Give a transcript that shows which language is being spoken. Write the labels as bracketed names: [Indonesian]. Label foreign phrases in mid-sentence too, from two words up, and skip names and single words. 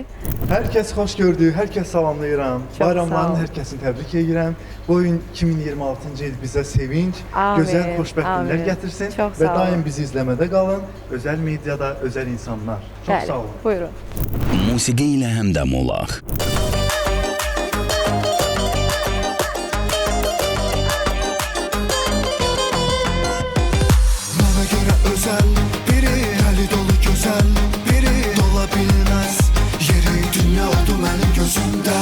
[Azerbaijani] Hər kəs xoş gördük, hər kəs salamlayıram. Çox sağ Bayramların olun. hər kəsini təbrik edirəm. Bu gün 2026-cı il bizə sevinç, Amin, gözəl xoşbəxtliklər amin. gətirsin Çox və sağ olun. daim bizi izləmədə qalın. Özəl mediada, özəl insanlar. Çox Bəli, sağ olun. buyurun. Musiqi ilə həmdəm olaq. [Turkish] Bana göre özel biri, hali dolu güzel biri, dola bilmez yeri, dünya oldu benim gözümde.